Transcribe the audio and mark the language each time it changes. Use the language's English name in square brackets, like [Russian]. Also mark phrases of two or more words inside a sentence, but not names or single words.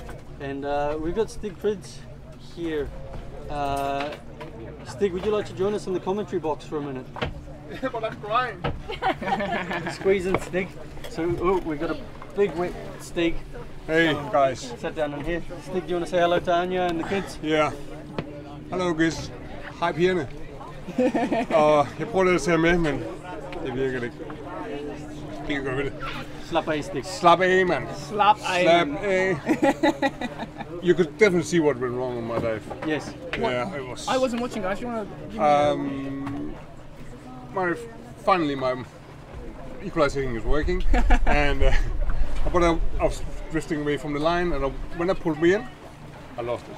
[English] And we've got Stig Fritz here. Stig, would you like to join us in the commentary box for a minute? Yeah, but I'm crying. Squeeze in, Stig. So, we've got a big wet Stig. Hey guys. Sit down in here. Stig, do you want to say hello to Anya and the kids? [Danish] Ja. Hallo guys. Hej pigerne. Og jeg prøver at tage med, men det virker ikke. Det kan gøre ved det. Slap af, Stig. Slap af, mand. Slap af. Slap af. [English] You could definitely see what went wrong on my dive. Yes. Yeah, it was. I wasn't watching, guys. You want to give me Finally my equalizing is working, and but I was drifting away from the line, and when I pulled me in, I lost it.